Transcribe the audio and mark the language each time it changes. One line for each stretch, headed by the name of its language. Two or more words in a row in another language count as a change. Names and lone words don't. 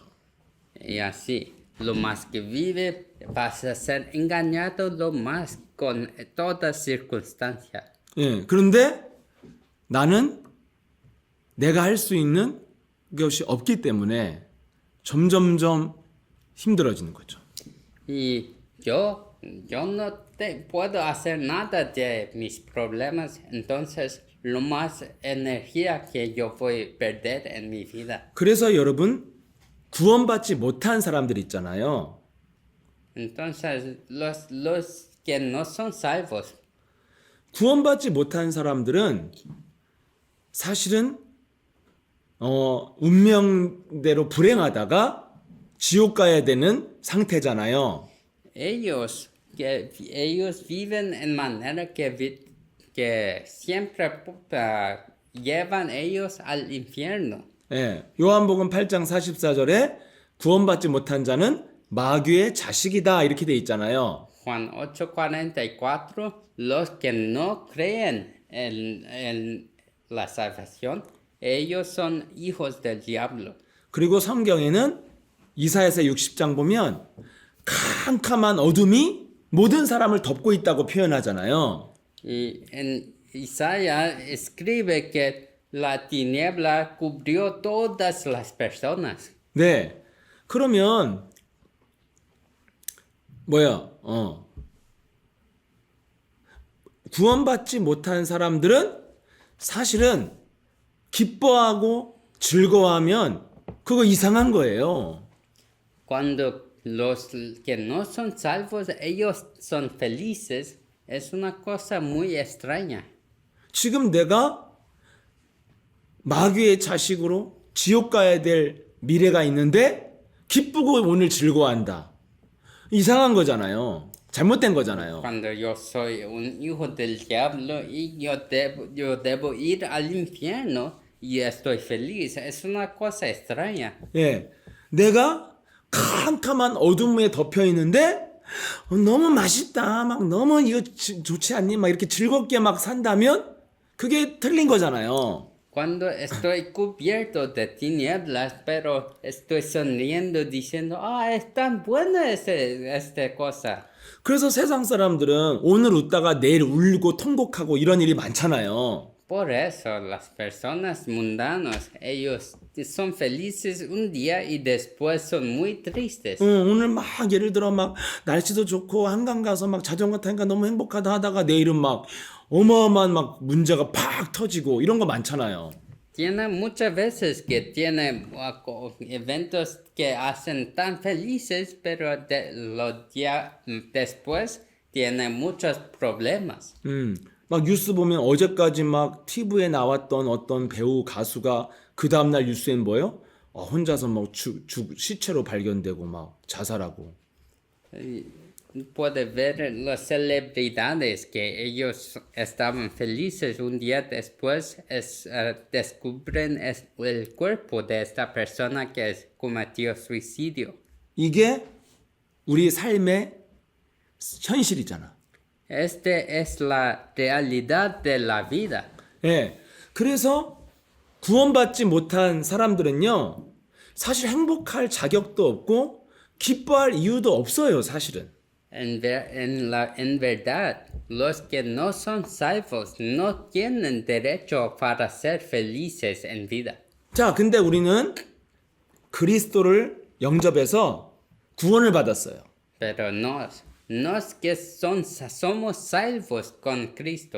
Spanish: Y así, lo más que vive, vas a ser engañado lo más con toda circunstancia.
Korean: 예, 그런데 나는 내가 할 수 있는 것이 없기 때문에 점점점 힘들어지는 거죠.
Spanish: Y yo no puedo hacer nada de mis problemas, entonces lo más energía que yo voy a perder en mi vida.
Korean: 그래서 여러분 구원받지 못한 사람들 있잖아요.
Spanish: Entonces los que no son salvos,
Korean: 구원받지 못한 사람들은 사실은 운명대로 불행하다가 지옥 가야 되는 상태잖아요.
Spanish: ellos viven en manera que siempre llevan ellos al infierno.
Korean: 예, 요한복음 8장 44절에 구원받지 못한 자는 마귀의 자식이다 이렇게 돼 있잖아요.
Spanish: Juan 8:44, los que no creen en la salvación, ellos son hijos del diablo.
Korean: 그리고 성경에는 이사야서 60장 보면 캄캄한 어둠이 모든 사람을 덮고 있다고 표현하잖아요.
Spanish: Y en Isaías escribe que la tiniebla cubrió todas las personas.
Korean: 네. 그러면 구원받지 못한 사람들은 사실은 기뻐하고 즐거워하면 그거 이상한 거예요.
Spanish: Cuando los que no son salvos, ellos son felices, es una cosa muy extraña.
Korean: 지금 내가 마귀의 자식으로 지옥 가야 될 미래가 있는데 기쁘고 오늘 즐거워한다. 이상한 거잖아요. 잘못된 거잖아요.
Spanish: Cuando yo soy un hijo del diablo y yo debo ir al infierno y estoy feliz, es una cosa extraña.
Korean: 예, 내가 캄캄한 어둠에 덮여 있는데 너무 맛있다, 막 너무 이거 좋지 않니? 막 이렇게 즐겁게 막 산다면 그게 틀린 거잖아요.
Spanish: Cuando estoy cubierto de tinieblas, pero estoy sonriendo diciendo, es tan buena esta cosa.
Korean: 그래서 세상 사람들은 오늘 웃다가 내일 울고 통곡하고 이런 일이 많잖아요.
Spanish: Por eso las personas mundanas, ellos son felices un día y después son muy tristes.
Korean: 오늘 막 예를 들어 막 날씨도 좋고 한강 가서 막 자전거 타니까 너무 행복하다 하다가 내일은 막 어마어마한 막 문제가 팍 터지고 이런 거 많잖아요.
Spanish: Tiene muchas veces que tiene eventos que hacen tan felices, pero los días después tiene muchos problemas.
Korean: 막 뉴스 보면 어제까지 막 TV에 나왔던 어떤 배우 가수가 그 다음날 뉴스엔 뭐예요? 혼자서 막 시체로 발견되고 막 자살하고.
Spanish: Puede ver las celebridades que ellos estaban felices un día después descubren el cuerpo de esta persona que cometió suicidio.
Korean: 이게 우리 삶의 현실이잖아.
Spanish: Este es la realidad de la vida.
Korean: 예. 그래서 구원받지 못한 사람들은요, 사실 행복할 자격도 없고, 기뻐할 이유도 없어요, 사실은.
Spanish: En verdad, los que no son salvos no tienen derecho para ser felices en vida.
Korean: 자, 근데 우리는 그리스도를 영접해서 구원을 받았어요.
Spanish: Pero nos que somos salvos con Cristo.